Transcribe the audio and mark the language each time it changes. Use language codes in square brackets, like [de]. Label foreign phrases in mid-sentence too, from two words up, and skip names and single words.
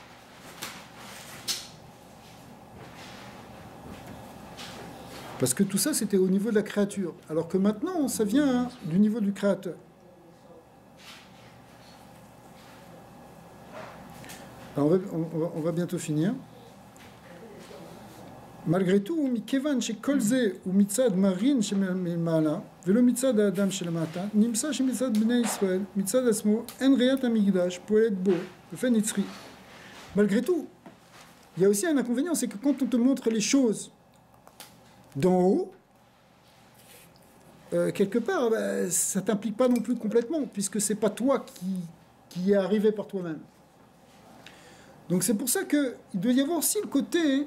[fr] Parce que tout ça, c'était au niveau de la créature. Alors que maintenant, ça vient du niveau du créateur. Alors on va bientôt finir. Malgré tout, [he] מכיוון שכל זה הוא מצד מרין שמעלה, ולא מצד האדם שלמטה, נמצא שמצד בני ישראל, מצד עצמו, אין ראיית המקדש פועלת בו, באופן נצחי. [fr] Malgré tout, il y a aussi un inconvénient, c'est que quand on te montre les choses d'en haut, quelque part, ça ne t'implique pas non plus complètement, puisque ce n'est pas toi qui est arrivé par toi-même. Donc c'est pour ça qu'il doit y avoir aussi le côté...